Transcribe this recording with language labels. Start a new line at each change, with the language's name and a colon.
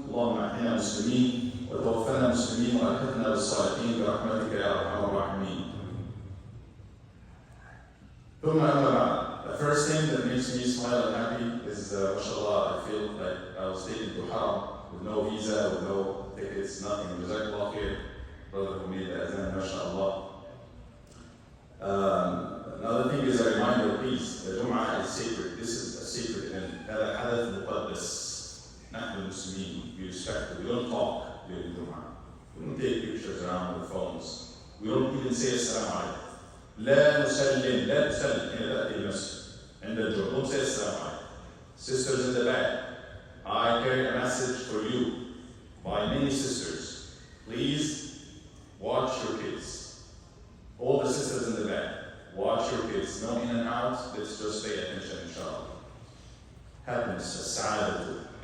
Arabic: اللهم أحينا مسلمين وتوفنا مسلمين وألحقنا بالصالحين برحمتك يا أرحم الراحمين. ثم أما بعد.
English: The first thing that makes me smile and happy is, mashallah, I feel like I was taken to Haram with no visa, with no tickets, nothing. Jazakallah khair, brother who made the adhan, mashallah. Another thing is a reminder, please, the Jum'ah is sacred. This is a sacred event.
Arabic: هذا حدث مقدس. نحن المسلمين,
English: we respect it. We don't talk during Jum'ah. We don't take pictures around with phones. We don't even say Assalamu alaikum.
Arabic: لا تسلم حين تأتي المسجد عند الجمعة.
English: Don't say Assalamu alaikum. Sisters in the back, I carry a message for you by many sisters. Please watch your kids. All the sisters in the back, watch your kids. No in and out, let's just pay attention, inshallah. Happiness, as-sa'adatu.